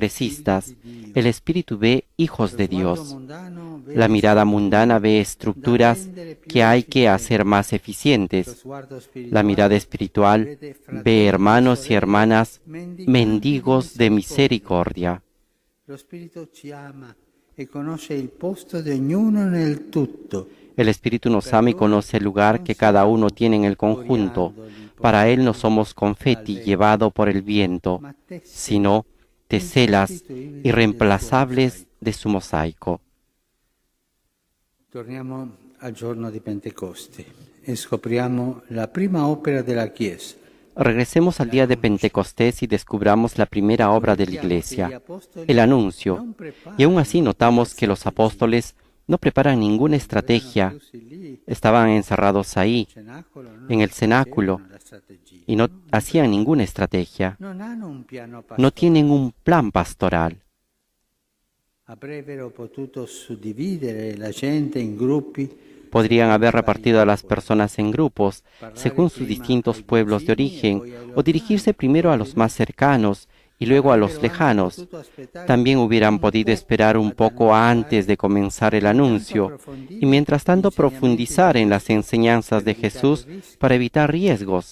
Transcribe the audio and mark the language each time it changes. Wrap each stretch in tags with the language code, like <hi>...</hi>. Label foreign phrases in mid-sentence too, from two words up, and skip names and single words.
<es>El Espíritu ve hijos de Dios. La mirada mundana ve estructuras que hay que hacer más eficientes. La mirada espiritual ve hermanos y hermanas mendigos de misericordia.</es> <it>Lo Spirito ci ama e conosce il posto di ognuno nel tutto.</it> <es>El Espíritu nos ama y conoce el lugar que cada uno tiene en el conjunto. Para Él no somos confeti llevado por el viento, sino teselas irreemplazables de su mosaico.</es> <it>Torniamo al giorno di Pentecoste e scopriamo la prima opera della Chiesa.</it> <es>Regresemos al día de Pentecostés y descubramos la primera obra de la Iglesia, el anuncio. Y aún así notamos que los apóstoles no preparan ninguna estrategia. Estaban encerrados ahí, en el cenáculo, y no hacían ninguna estrategia. No tienen un plan pastoral.</es> <it>Avrebbero potuto suddividere la gente in gruppi.</it> <es>Podrían haber repartido a las personas en grupos, según sus distintos pueblos de origen, o dirigirse primero a los más cercanos y luego a los lejanos. También hubieran podido esperar un poco antes de comenzar el anuncio, y mientras tanto profundizar en las enseñanzas de Jesús para evitar riesgos.</es>